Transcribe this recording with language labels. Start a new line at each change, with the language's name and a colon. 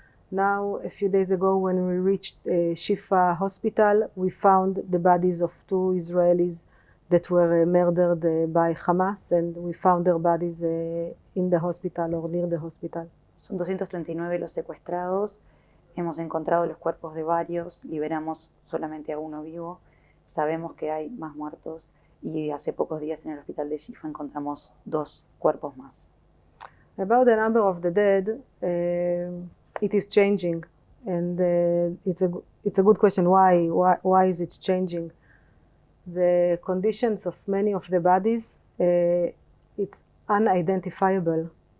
English: And now, a few days ago, when we reached Shifa hospital, we found the bodies of two Israelis that were murdered by Hamas, and we found their bodies in the hospital or near the hospital.
Spanish: Son 239 los secuestrados, hemos encontrado los cuerpos de varios, liberamos solamente a uno vivo, sabemos que hay más muertos y hace pocos días en el hospital de Shifa encontramos 2 cuerpos más.
English: About the number of the dead, it is changing, and it's a good question. Why is it changing? The conditions of many of the bodies, it's unidentifiable.